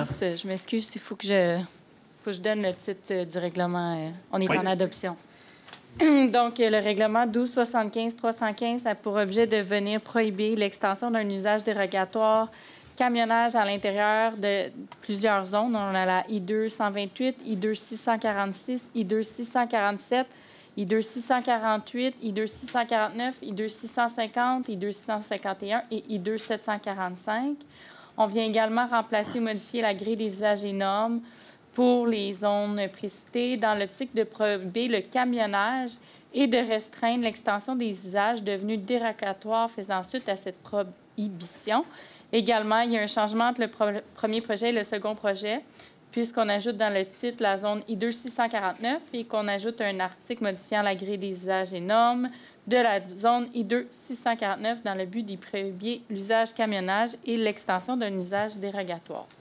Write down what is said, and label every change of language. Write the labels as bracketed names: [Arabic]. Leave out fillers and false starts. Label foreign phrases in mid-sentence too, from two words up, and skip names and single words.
[French] Je m'excuse, il faut que je donne le titre du règlement. On est en adoption. Donc, le règlement 1275-315 a pour objet de venir prohiber l'extension d'un usage dérogatoire camionnage à l'intérieur de plusieurs zones. On a la I-2-128, I-2-646, I-2-647, I-2-648, I-2-649, I-2-650, I-2-651 et I-2-745. On vient également remplacer ou modifier la grille des usages et normes pour les zones précitées dans l'optique de prohiber le camionnage et de restreindre l'extension des usages devenus dérogatoires faisant suite à cette prohibition. Également, il y a un changement entre le premier projet et le second projet, puisqu'on ajoute dans le titre la zone I-2-649 et qu'on ajoute un article modifiant la grille des usages et normes de la zone I-2-649 dans le but d'y prohiber l'usage camionnage et l'extension d'un usage dérogatoire.